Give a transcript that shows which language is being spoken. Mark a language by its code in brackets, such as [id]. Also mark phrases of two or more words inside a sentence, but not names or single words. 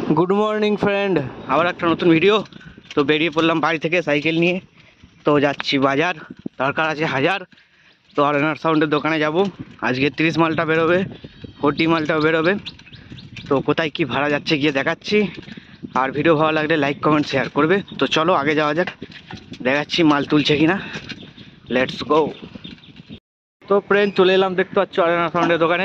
[en] Good morning friend [bn] আবার এক নতুন ভিডিও। তো বেরিয়ে পড়লাম বাড়ি থেকে সাইকেল নিয়ে। তো যাচ্ছি বাজার দরকার আছে হাজার। তো আরএনআর সাউন্ডের দোকানে যাবো। আজকে 30 মালটা বেরোবে, 40 মালটাও বেরোবে। তো কোথায় কি ভাড়া যাচ্ছে গিয়ে দেখাচ্ছি। আর ভিডিও ভালো লাগলে [en] like comment share [bn] করবে। তো চলো আগে যাওয়া যাক, দেখাচ্ছি মাল তুলছে কিনা। [en] Let's go. [bn] তো ফ্রেন্ড চলে এলাম, দেখতে পাচ্ছ আরএনআর সাউন্ডের দোকানে।